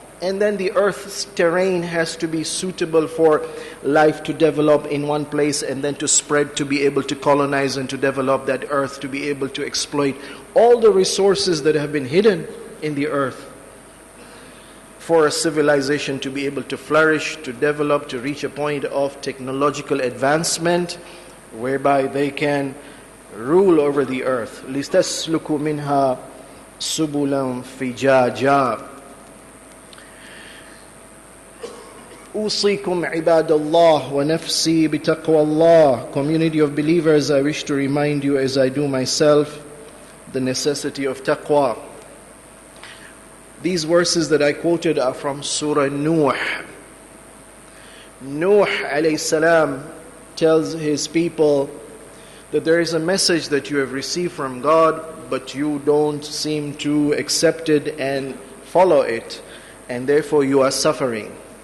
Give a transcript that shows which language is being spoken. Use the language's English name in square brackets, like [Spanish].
[English] And then the earth's terrain has to be suitable for life to develop in one place, and then to spread, to be able to colonize and to develop that earth, to be able to exploit all the resources that have been hidden in the earth, for a civilization to be able to flourish, to develop, to reach a point of technological advancement whereby they can rule over the earth. [Arabic] لِتَسْلُكُوا مِنْهَا سُبُلًا فِجَاجًا. أوصيكم عباد الله ونفسي بتقوى الله. [English] Community of believers, I wish to remind you, as I do myself, the necessity of taqwa. These verses that I quoted are from Surah Nuh. Nuh alayhi salam tells his people that there is a message that you have received from God, but you don't seem to accept it and follow it, and therefore you are suffering.